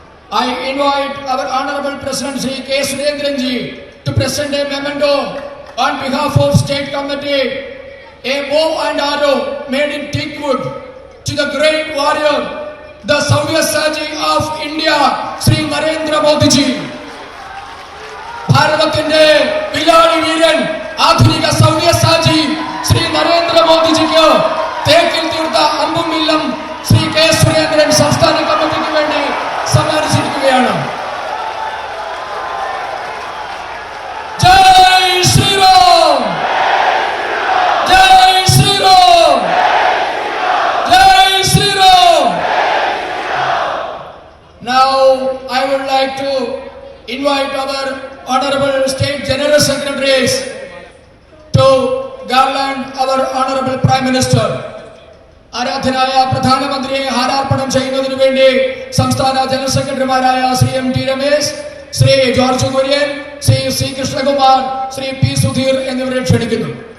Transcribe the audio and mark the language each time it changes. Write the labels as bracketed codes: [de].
[en] I invite our Honorable President Sri K. Surendranji to present a memento on behalf of State Committee, a bow and arrow made in teak wood to the great warrior, the Savyassaji of India, Sri Narendra Modi ji. [ml] ഭാരതത്തിന്റെ വില്ലാളി വീരൻ ആധുനിക സൗര്യസാജി ശ്രീ നരേന്ദ്ര മോദിജിക്ക് തേക്കിൽ തീർത്ത അമ്പും വില്ലും Shri K Surendran സംസ്ഥാന കമ്മിറ്റിക്ക് വേണ്ടി സമ്മാനിച്ചിരിക്കുകയാണ്. [hi] ജയ് ശ്രീറാം, ജയ് ശ്രീറാം, ജയ് Sriram. [en] Now I would like to invite our honorable state general secretaries to garland our honorable prime minister. [ml] ആരാധനായ പ്രധാനമന്ത്രിയെ ഹാരാർപ്പണം ചെയ്യുന്നതിനു വേണ്ടി സംസ്ഥാന ജനറൽ സെക്രട്ടറിമാരായ Shri M T Ramesh, Shri George Kurian, Shri C Krishnakumar, Shri P Sudheer എന്നിവരെ ക്ഷണിക്കുന്നു.